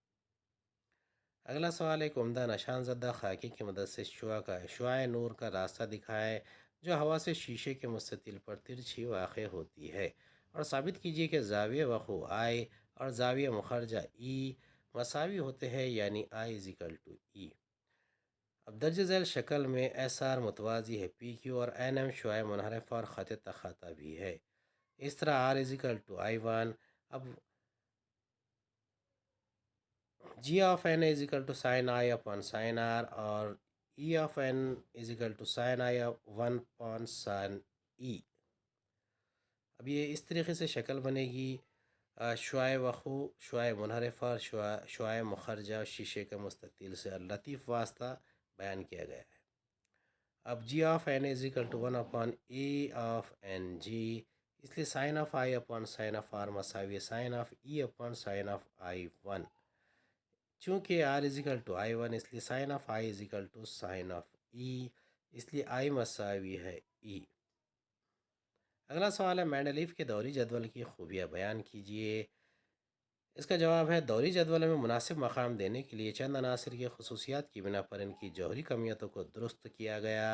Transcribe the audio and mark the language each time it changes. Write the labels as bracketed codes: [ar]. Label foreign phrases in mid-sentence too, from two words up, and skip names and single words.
[ur] اگلا سوال ایک عمدہ نشان زدہ خاکے کی مدد سے شعاع نور کا راستہ دکھائے جو ہوا سے شیشے کے مستطیل پر ترچھی واقع ہوتی ہے اور ثابت کیجیے کہ زاویہ وقوع I اور زاویہ مخرجہ E مساوی ہوتے ہیں، یعنی I = E. اب درج ذیل شکل میں SR متوازی ہے PQ اور NM شعاع منحرف اور خط تخاطا بھی ہے. اس طرح R = I1. اب G(n) = sin I/sin R اور E(n) = sin I(1/sin E). اب یہ اس طریقے سے شکل بنے گی. شعاع وقوع، شعاع منحرف اور شعاع مخرجہ اور شیشے کے مستطیل سے لطیف واسطہ بیان کیا گیا ہے. اب G(n) = 1/A(ng). اس لیے sin I/sin R مساوی sin E/sin I1. [en] چونکہ R is equal to I one, [ur] اس لیے [en] sine of I is equal to sine of E, [ur] اس لیے آئی مساوی ہے ای۔ اگلا سوال ہے مینڈلیف کے دوری جدول کی خوبیاں بیان کیجیے۔ اس کا جواب ہے دوری جدول میں مناسب مقام دینے کے لیے چند عناصر کی خصوصیات کی بنا پر ان کی جوہری کمیتوں کو درست کیا گیا۔